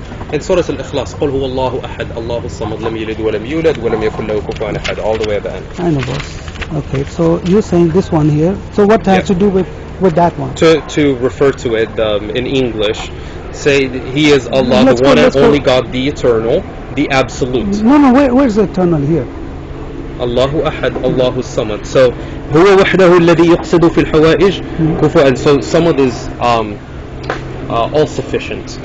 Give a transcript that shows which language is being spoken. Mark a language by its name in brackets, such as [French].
[English] In Surah Al-Ikhlas, [Arabic] قل هو الله أحد الله الصمد لم يلد ولم يولد ولم يكن له كفوا أحد, [English] all the way at the end. I know, boss. Okay, so you're saying this one here. So what has to do with that one? To refer to it in English, say He is Allah, Let's the go, one and let's go. only God, the eternal, the absolute. No, where's the eternal here? [Arabic] الله أحد الله الصمد. So هو وحده الذي يقصد في الحوائج كفوا. [English] So Samad is all sufficient.